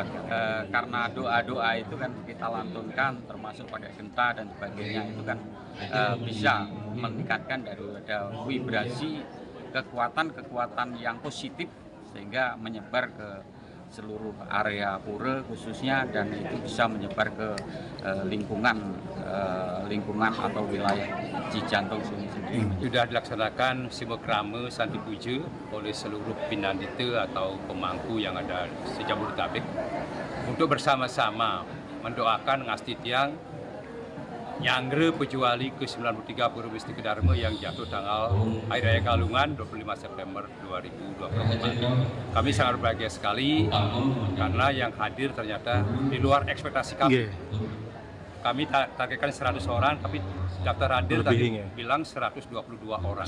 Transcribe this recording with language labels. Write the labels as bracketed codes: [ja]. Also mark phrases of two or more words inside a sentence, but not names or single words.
[id] Karena doa-doa itu kan kita lantunkan, termasuk pakai genta dan sebagainya, itu kan bisa meningkatkan daripada vibrasi kekuatan yang positif, sehingga menyebar ke seluruh area pura khususnya, dan itu bisa menyebar ke lingkungan atau wilayah Cijantung sendiri. Sudah dilaksanakan simokrame Santi Puja oleh seluruh Pinandita atau pemangku yang ada di Jabodetabek untuk bersama-sama mendoakan ngasti tiang Nyangre Puja Wali ke-93 Pura Mustika Dharma yang jatuh tanggal Hari Raya Galungan 25 September 2024. Kami sangat berbahagia sekali karena yang hadir ternyata di luar ekspektasi kami. Kami targetkan 100 orang, tapi daftar hadir tadi bilang 122 orang.